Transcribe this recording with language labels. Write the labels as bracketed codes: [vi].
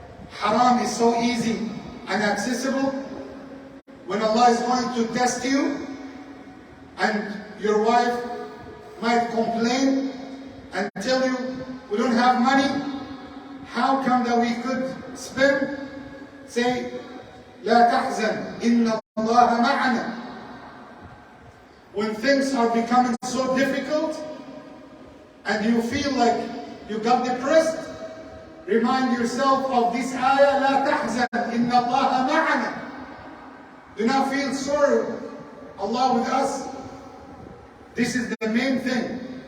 [en] Haram is so easy and accessible. When Allah is going to test you, and your wife might complain and tell you, we don't have money, how come that we could spend? Say, [ar] لا تحزن إن الله معنا. [en] When things are becoming so difficult and you feel like you got depressed, remind yourself of this ayah, [ar] لا تحزن إن الله معنا. [en] Do not feel sorrow, Allah with us. This is the main thing.